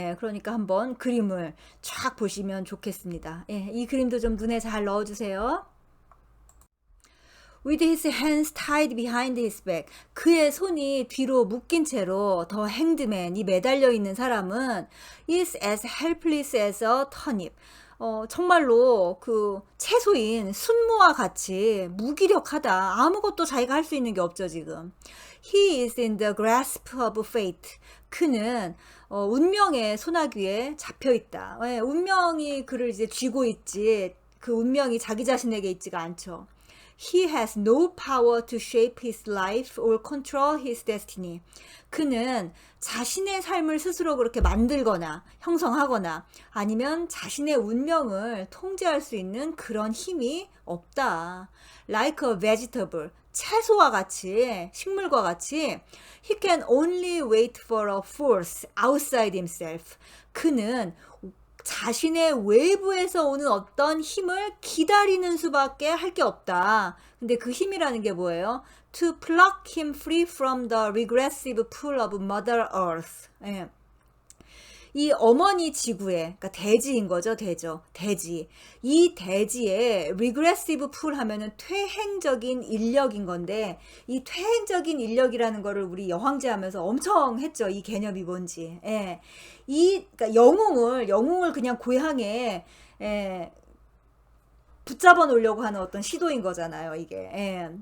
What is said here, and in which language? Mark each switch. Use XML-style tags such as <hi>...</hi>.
<ko>그러니까 한번 그림을 쫙 보시면 좋겠습니다. 이 그림도 좀 눈에 잘 넣어주세요.</ko> <en>With his hands tied behind his back.</en> <ko>그의 손이 뒤로 묶인 채로</ko> <en>the hanged man,</en> <ko>이 매달려 있는 사람은</ko> <en>is as helpless as a turnip.</en> <ko>정말로 그 채소인 순무와 같이 무기력하다. 아무것도 자기가 할 수 있는 게 없죠, 지금.</ko> <en>He is in the grasp of fate.</en> <ko>그는 운명의 소나귀에 잡혀 있다. 운명이 그를 이제 쥐고 있지. 그 운명이 자기 자신에게 있지가 않죠.</ko> <en>He has no power to shape his life or control his destiny.</en> <ko>그는 자신의 삶을 스스로 그렇게 만들거나 형성하거나 아니면 자신의 운명을 통제할 수 있는 그런 힘이 없다.</ko> <en>Like a vegetable.</en> <ko>채소와 같이, 식물과 같이</ko> <en>he can only wait for a force outside himself.</en> <ko>그는 자신의 외부에서 오는 어떤 힘을 기다리는 수밖에 할 게 없다. 근데 그 힘이라는 게 뭐예요?</ko> <en>To pluck him free from the regressive pull of Mother Earth.</en> <ko>예. 이 어머니 지구에, 그러니까 대지인 거죠, 대지. 이 대지에</ko> <en>regressive pull</en> <ko>하면은 퇴행적인 인력인 건데, 이 퇴행적인 인력이라는 거를 우리 여황제 하면서 엄청 했죠. 이 개념이 뭔지. 예. 그러니까 영웅을 그냥 고향에, 예, 붙잡아 놓으려고 하는 어떤 시도인 거잖아요, 이게. 예.</ko>